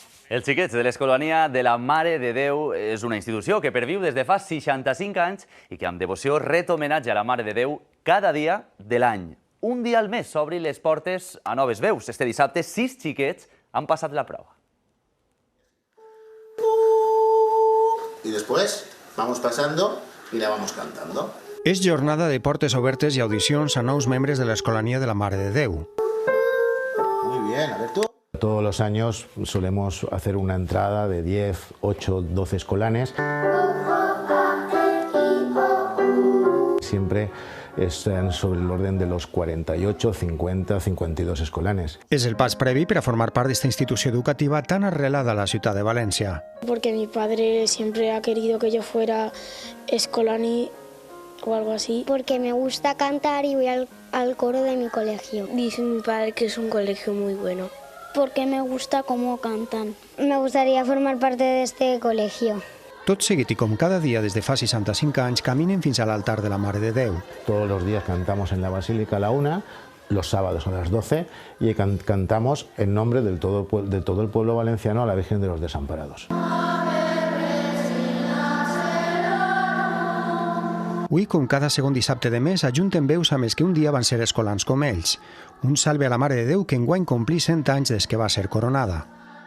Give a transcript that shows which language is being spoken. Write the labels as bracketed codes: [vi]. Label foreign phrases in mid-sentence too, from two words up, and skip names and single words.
[ca] Els xiquets de l'Escolania de la Mare de Déu és una institució que perviu des de fa 65 anys i que amb devoció ret homenatge a la Mare de Déu cada dia de l'any. Un dia al mes s'obrin les portes a noves veus. Este dissabte 6 xiquets han passat la prova. [es] Y después vamos pasando y la vamos cantando. [ca] És jornada de portes obertes i audicions a nous membres de l'Escolania de la Mare de Déu. [es] Muy bien, a ver tú. Todos los años solemos hacer una entrada de 10, 8, 12 escolanes. Siempre están sobre el orden de los 48, 50, 52 escolanes. [ca] És el pas previ per a formar part d'esta institució educativa tan arrelada a la ciutat de València. [es] Porque mi padre siempre ha querido que yo fuera escolani o algo así. Porque me gusta cantar y voy al coro de mi colegio. Dice mi padre que es un colegio muy bueno. Porque me gusta cómo cantan. Me gustaría formar parte de este colegio. [ca] Tot seguit i com cada dia des de fa 65 anys caminen fins a l'altar de la Mare de Déu. [es] Todos los días cantamos en la Basílica a la 1, los sábados a las 12 y cantamos en nombre de todo el pueblo valenciano a la Virgen de los Desamparados. [ca] Avui, com cada segon dissabte de mes, ajunten veus amb els que un dia van ser escolans com ells. Un salve a la Mare de Déu que enguany complí 100 anys des que va ser coronada.